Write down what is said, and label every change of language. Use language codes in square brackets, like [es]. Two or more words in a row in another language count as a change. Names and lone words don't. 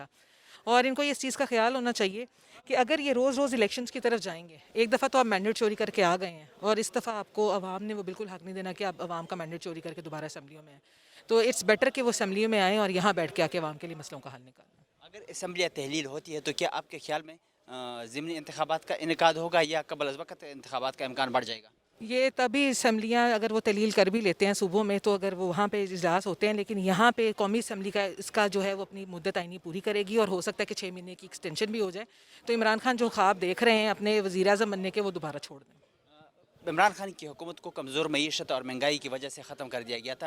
[ur] اور ان کو اس چیز کا خیال ہونا چاہیے کہ اگر یہ روز روز الیکشنز کی طرف جائیں گے ایک دفعہ تو آپ مینڈیٹ چوری کر کے آ گئے ہیں اور اس دفعہ آپ کو عوام نے وہ بالکل حق نہیں دینا کہ آپ عوام کا مینڈیٹ چوری کر کے دوبارہ اسمبلیوں میں آئیں. تو [en] it's better [ur] کہ وہ اسمبلیوں میں آئیں اور یہاں بیٹھ کے آ کے عوام کے لیے مسئلوں کا حل نکالیں. اگر اسمبلیاں تحلیل ہوتی ہے تو کیا آپ کے خیال میں ضمنی انتخابات کا انعقاد ہوگا یا قبل از وقت انتخابات کا امکان بڑھ جائے گا؟ یہ تبھی اسمبلیاں اگر وہ تحلیل کر بھی لیتے ہیں صوبوں میں تو اگر وہ وہاں پہ اجلاس ہوتے ہیں لیکن یہاں پہ قومی اسمبلی کا اس کا جو ہے وہ اپنی مدت آئینی پوری کرے گی اور ہو سکتا ہے کہ 6 مہینے کی ایکسٹینشن بھی ہو جائے. تو عمران خان جو خواب دیکھ رہے ہیں اپنے وزیر اعظم بننے کے وہ دوبارہ چھوڑ دیں. عمران خان کی حکومت کو کمزور معیشت اور مہنگائی کی وجہ سے ختم کر دیا گیا تھا.